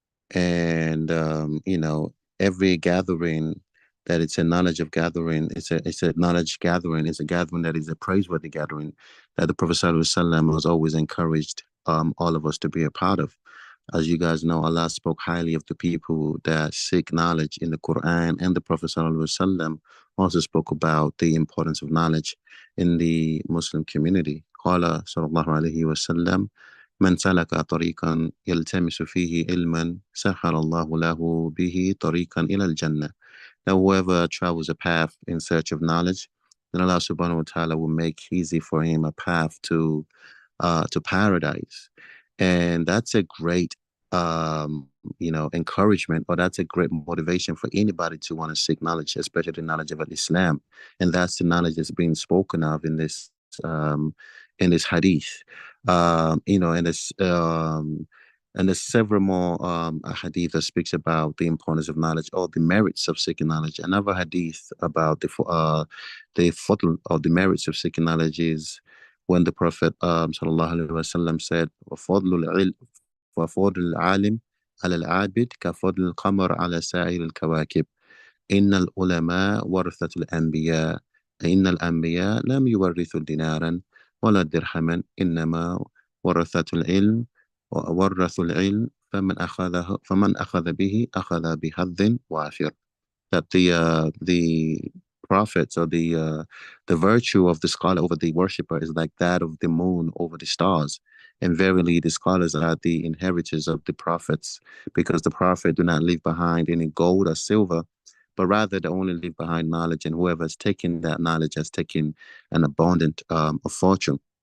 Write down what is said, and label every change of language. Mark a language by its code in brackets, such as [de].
[en] And every gathering that it's a knowledge of gathering, it's a knowledge gathering, it's a gathering that is a praiseworthy gathering that the Prophet ﷺ was always encouraged all of us to be a part of. As you guys know, Allah spoke highly of the people that seek knowledge in the Quran, and the Prophet ﷺ also spoke about the importance of knowledge in the Muslim community. [ar] قال صلى الله عليه وسلم من سلك طريقا يلتمس فيه علما سهل الله له به طريقا إلى الجنة. [en] Now whoever travels a path in search of knowledge, then Allah subhanahu wa ta'ala will make easy for him a path to paradise. And that's a great encouragement, or that's a great motivation for anybody to want to seek knowledge, especially the knowledge of Islam. And that's the knowledge that's being spoken of in this hadith. And there's several more hadith that speaks about the importance of knowledge or the merits of seeking knowledge. Another hadith about the fadl or the merits of seeking knowledge is when the Prophet sallallahu alaihi wasallam said, [ar] وَفَضْلُ الْعَالِمِ عَلَى الْعَابِدِ كَفَضْلِ الْقَمَرِ عَلى سَائِرِ الْكَوَاكِبِ إِنَّ الْعُلَمَاءَ وَرَثَةُ الْأَنْبِيَاءِ إِنَّ الْأَنْبِيَاءَ لَمْ يُوَرِّثُوا دِينَارًا وَلَا دِرْهَمًا إِنَّمَا ورثوا العلم فمن أخذ به أخذ بحظ وافر. [en] That the prophets, or the virtue of the scholar over the worshipper is like that of the moon over the stars. And verily the scholars are the inheritors of the prophets, because the prophet do not leave behind any gold or silver, but rather they only leave behind knowledge, and whoever has taken that knowledge has taken an abundant of fortune.